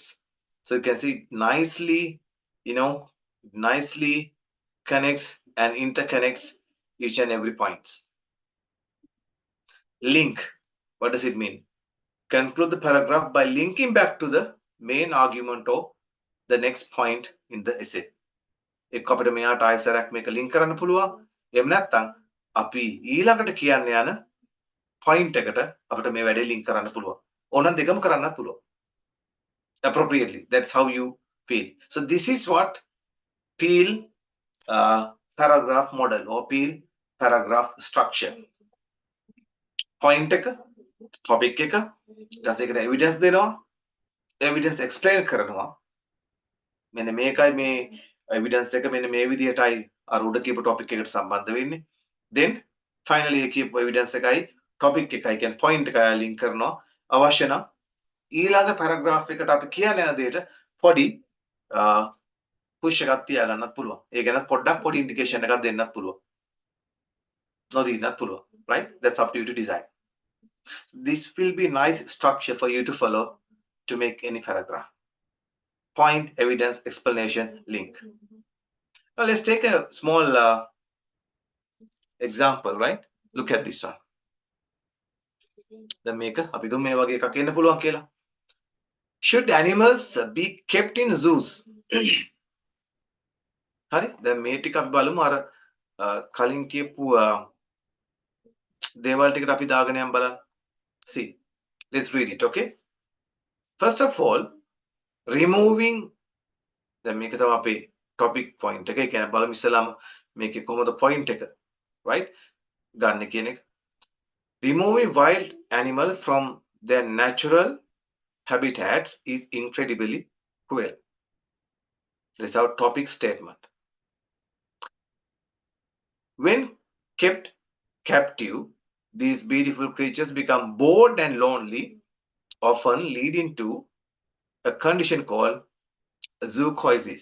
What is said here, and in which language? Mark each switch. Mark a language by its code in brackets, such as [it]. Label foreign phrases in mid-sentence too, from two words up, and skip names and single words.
[en] So you can see nicely, nicely connects and interconnects each and every point. Link. What does it mean? Conclude the paragraph by linking back to the main argument or the next point in the essay. [si] එක්ක අපිට මෙයාට ආයෙසරක් මේක link කරන්න පුළුවන්. එහෙම නැත්නම් අපි ඊළඟට කියන්න යන point එකට අපිට මේ වැඩේ link කරන්න පුළුවන්. ඕනනම් දෙකම කරන්නත් පුළුවන්. [en] Appropriately. That's how you feel. So this is what Peel paragraph model or Peel paragraph structure. [si] Point එක, topic එක, ඊට පස්සේ ඒකට evidence දෙනවා, [en] evidence explain [si] කරනවා. මෙන්න මේකයි මේ evidence එක මෙන්න මේ විදිහටයි අර උඩ කියපු topic එකට සම්බන්ධ වෙන්නේ. [en] Then finally [si] ඒ කියපු evidence එකයි topic එකයි කියන්නේ point එකයි link කරනවා. අවශ්‍ය නම් ඊළඟ paragraph එකට අපි කියන්න යන දෙයට පොඩි push එකක් තියාගන්නත් පුළුවන්. ඒ ගැන පොඩ්ඩක් පොඩි indication එකක් දෙන්නත් පුළුවන්. නොදීන්නත් පුළුවන්. [en] Right? That's up to you to decide. So this will be nice structure for you to follow to make any paragraph. Point, evidence, explanation, link. Now let's take a small example, right? Look at this one. The maker, [si] අපි දුම් මේ වගේ එකක් එන්න පුළුවන් කියලා. [en] Should animals be kept in zoos? [si] හරි? දැන් මේ ටික අපි බලමු අර කලින් කියපු දේවල් ටිකට අපි දාගෙන යමු බලන්න. [en] See, let's read it, okay? First of all, removing [si] දැන් මේක තමයි අපේ topic point එක. ඒ කියන්නේ බලමු ඉස්සෙල්ලාම මේකේ කොහොමද point එක, right? ගන්න කියන එක. [en] Removing wild animal from their natural habitats is incredibly cruel. This is our topic statement. When kept captive, these beautiful creatures become bored and lonely, often leading to a condition called zoochoices.